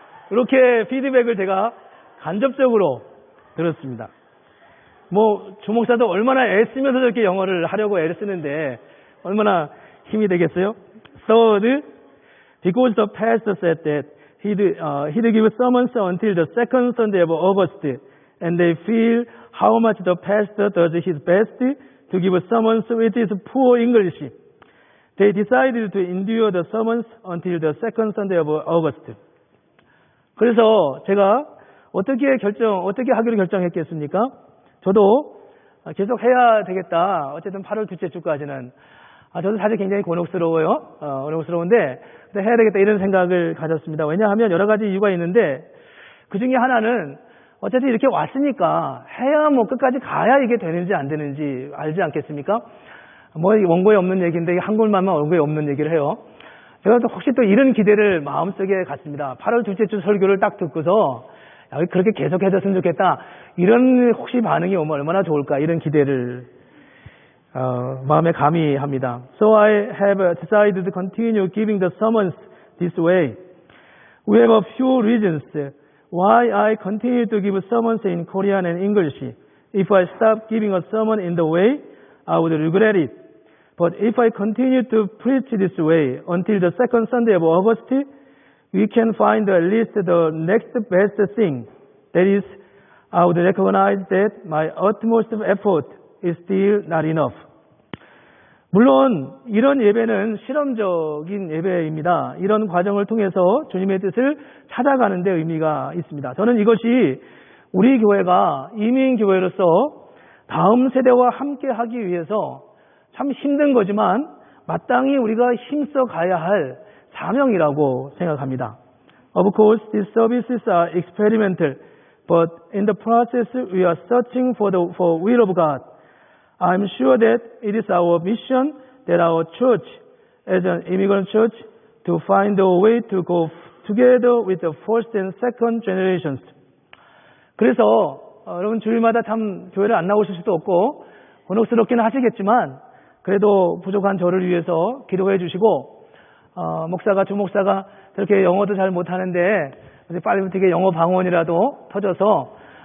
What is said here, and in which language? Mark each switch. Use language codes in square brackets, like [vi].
[ko] 이렇게 피드백을 제가 간접적으로 들었습니다. 주목사도 얼마나 애쓰면서 저렇게 영어를 하려고 애를 쓰는데 얼마나 힘이 되겠어요? [en] Third, because the pastor said that he'd give sermons until the second Sunday of August, and they feel how much the pastor does his best to give sermons with his poor English. They decided to endure the sermons until the second Sunday of August. [ko] 그래서 제가 어떻게 하기로 결정했겠습니까? 저도 계속 해야 되겠다. 어쨌든 8월 둘째 주까지는. 저도 사실 굉장히 곤혹스러운데 해야 되겠다 이런 생각을 가졌습니다. 왜냐하면 여러 가지 이유가 있는데 그 중에 하나는 어쨌든 이렇게 왔으니까 해야 끝까지 가야 이게 되는지 안 되는지 알지 않겠습니까? 원고에 없는 얘기인데 한글만만 원고에 없는 얘기를 해요. 제가 또 혹시 또 이런 기대를 마음속에 갖습니다. 8월 둘째 주 설교를 딱 듣고서 그렇게 계속 해줬으면 좋겠다. 이런 혹시 반응이 오면 얼마나 좋을까 이런 기대를 마음에 가미합니다. [en] So I have decided to continue giving the sermons this way. We have a few reasons why I continue to give sermons in Korean and English. If I stop giving a sermon in the way, I would regret it. But if I continue to preach this way until the second Sunday of August, we can find at least the next best thing. That is, I would recognize that my utmost effort is still not enough. [ko] 물론 이런 예배는 실험적인 예배입니다. 이런 과정을 통해서 주님의 뜻을 찾아가는 데 의미가 있습니다. 저는 이것이 우리 교회가 이민교회로서 다음 세대와 함께 하기 위해서 참 힘든 거지만 마땅히 우리가 힘써 가야 할 사명이라고 생각합니다. [en] Of course, these services are experimental, but in the process we are searching for will of God. I'm sure that it is our mission that our church, as an immigrant church, to find a way to go together with the first and second generations. [ko] 그래서 여러분 주일마다 참 교회를 안 나오실 수도 없고 곤혹스럽기는 하시겠지만 그래도 부족한 저를 위해서 기도해 주시고 주 목사가 저렇게 영어도 잘 못하는데 빨리 어떻게 영어 방언이라도 터져서